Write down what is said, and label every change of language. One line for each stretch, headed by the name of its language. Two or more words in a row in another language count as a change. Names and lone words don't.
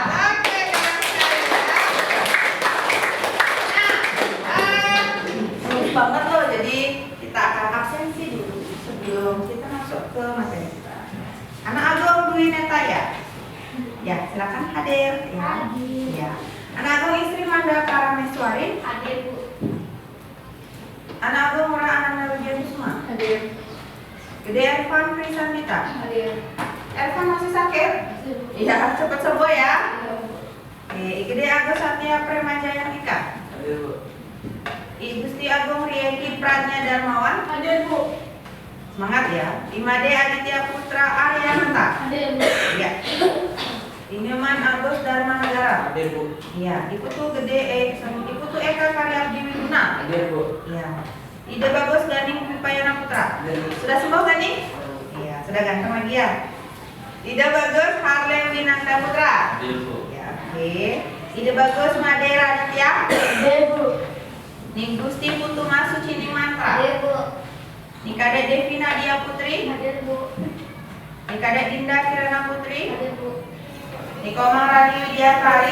Indonesian: Oke, keren sekali ya. Bagus banget loh. Jadi kita akan absensi dulu sebelum kita masuk ke materi kita. Anak Agung Dwi Neta ya. Ya, silakan hadir ya. Hadir. Ya. Anak Agung Istri Manda Parameswari. Hadir, Bu. Anak Agung Murah Ananda Rudian Kusuma. Hadir. Gede Ervan Krisandita. Hadir. Ervan masih sakit? Iya, cepat sembuh ya. Igede Agus Satya Premajaya Ika. Hadir Bu. I Gusti Agung Rieki Pradnya Darmawan. Hadir Bu. Semangat ya. Imade Aditya Putra Aryananta. Hadir Bu. Ya. Inyoman Agus Dharma Negara. Hadir Bu. Iya. Iputu Iputu Eka Karyabdi Widuna. Hadir Bu. Iya. Ide Bagus Ganing Pipayana Putra. Hadir Bu. Sudah sembuh Ganing? Iya, sudah ganteng lagi ya. Ide Bagus Harlem Winanda Putra. Hadir Bu. Ya, oke. Ide Bagus Made Raditya. Hadir Bu. Ning Gusti Putu Masu Cini Mantra. Hadir Bu. Nikade Devi Nadia Putri. Hadir Bu. Nikade Dinda Kirana Putri. Hadir Bu. Niko Maharani Widyasari.